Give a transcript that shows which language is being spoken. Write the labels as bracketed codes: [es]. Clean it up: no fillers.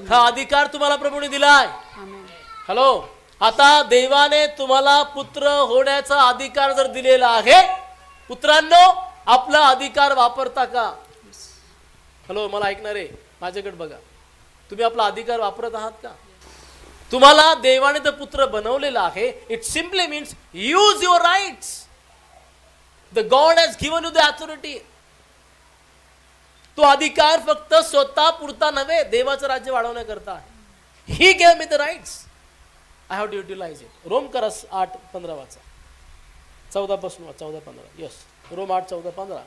[mr] हा अधिकार तुम्हाला प्रभूने दिलाय. हॅलो. आता देवाने तुम्हाला पुत्र होण्याचा अधिकार जर दिलेला आहे, पुत्रांनो आपला अधिकार वापरता का? हॅलो, मला ऐकणारे माझ्याकडे बघा, तुम्ही आपला अधिकार वापरत आहात का? तुम्हाला देवाने तर पुत्र बनवलेला आहे. [en] It simply means use your rights. The God has given you the authority. [mr] तो अधिकार फक्त स्वतः पुरता नव्हे, देवाचं राज्य वाढवण्याकरता आहे. [en] He gave me the rights. I have to utilize it. [mr] Rome करा 8:15 वाचा, 14 पासून 14:15. [en] Yes, Rome 8:14-15.